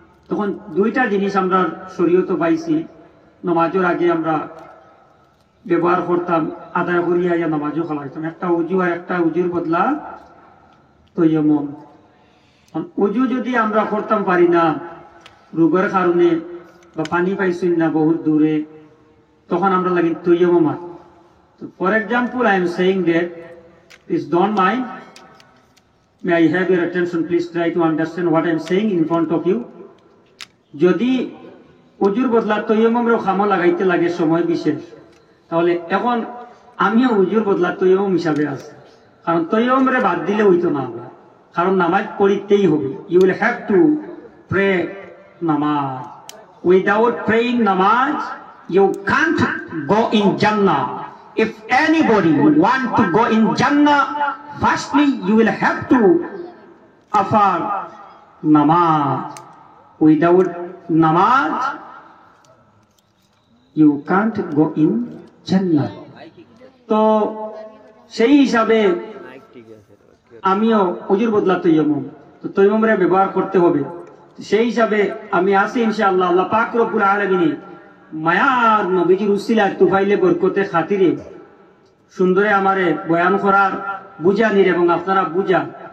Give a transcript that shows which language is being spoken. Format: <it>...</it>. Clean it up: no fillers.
<bn>তখন 2টা জিনিস আমরা শরীয়ত পাইছি। নমাজের আগে আমরা ব্যবহার করতাম, আদায় করিয়া নমাজও খালাইতাম, একটা উজু আর একটা উজুর বদলা তৈয়মম। উজু যদি আমরা করতাম পারি না রোগের কারণে বা পানি পাইছি না বহুত দূরে, তখন আমরা লাগি তৈয়মম।</bn> <en>For example, I am saying that, please don't mind, may I have your attention, please try to understand what I am saying in front of you.</en> <bn>যদি উজুর বদলা তৈয়মমরে খামো লাগাইতে লাগে সময় বিশেষ, তাহলে এখন আমিও উজুর বদলা তৈয়মম হিসাবে আছি। কারণ তৈয়মরে বাদ দিলে হইতো না, কারণ নামাজ পড়িতেই হবে।</bn> <en>You will have to pray namaz. Without praying namaz you can't go in Jannah. If anybody want to go in Jannah, firstly you will have to offer namaz. Without namaz, you can't go in Jannah.</en> <bn>তো সেই হিসাবে আমিও উজুর বদলা তৈয়মম, তো তৈয়মরে ব্যবহার করতে হবে। সেই হিসাবে আমি আছি ইনশাআল্লাহ। আল্লাহ পাক রব্বুল আলামিন মায়ার নবীজির উসিলায় তুফাইলে বরকতে খাতিরে সুন্দরে আমারে বয়ান করার, বুঝানির এবং আপনারা বুঝান।</bn>